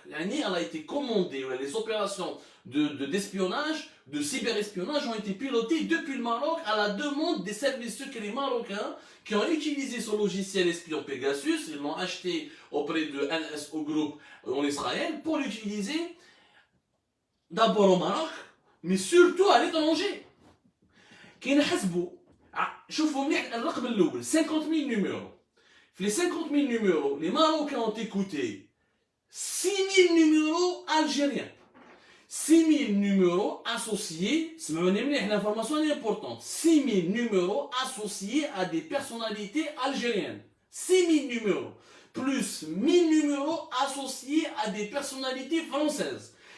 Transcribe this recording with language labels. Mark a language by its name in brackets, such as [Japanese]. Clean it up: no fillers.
[French] Elle a été commandée, les opérations d'espionnage, de cyberespionnage ont été pilotées depuis le Maroc à la demande des services secrets marocains qui ont utilisé ce logiciel espion Pegasus. Ils l'ont acheté auprès de NSO Group en Israël pour l'utiliser d'abord au Maroc, mais surtout à l'étranger. [Arabic] كي نحسبوا شوفوا مليح الرقم الأول [French] 50 000 numéros. Les 50 000 numéros, les Marocains ont écouté 6 000 numéros algériens. 6 000 numéros associés, l'information est importante, 6 000 numéros associés à des personnalités algériennes. 6 000 numéros, plus 1 000 numéros associés à des personnalités françaises.